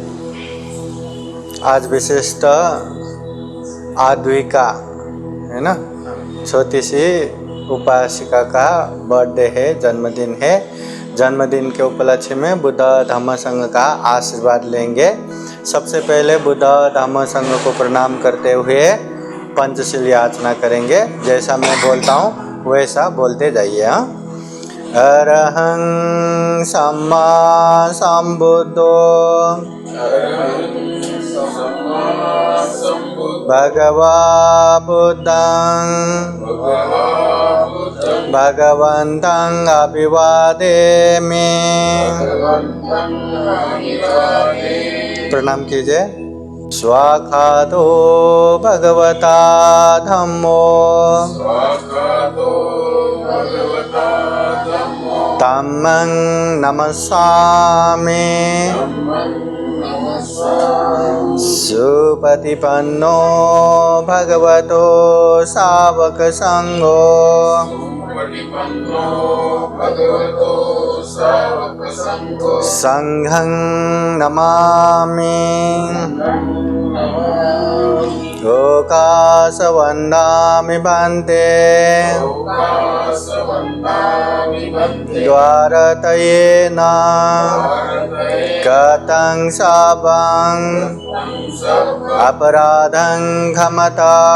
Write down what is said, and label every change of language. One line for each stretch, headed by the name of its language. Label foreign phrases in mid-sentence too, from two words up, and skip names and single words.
Hindi: आज विशिष्ट आद्विका है ना, छोटी सी उपासिका का बर्थडे है, जन्मदिन है। जन्मदिन के उपलक्ष्य में बुद्ध धम्म संघ का आशीर्वाद लेंगे। सबसे पहले बुद्ध धम्म संघ को प्रणाम करते हुए पंचशील याचना करेंगे। जैसा मैं बोलता हूँ वैसा बोलते जाइए।
Pali: अरहं सम्मा संबुद्धो भगवा बुद्धं भगवन्तं अभिवादेमि।
Hindi: प्रणाम कीजिए।
Pali: स्वाखातो भगवता धम्मो धम्मं नमस्सामि। सुपतिपन्नो भगवतो सावक संघो संघं नमामि। लोकासवन्दामि भन्ते द्वारतयेन कतं शापं अपराधं क्षमता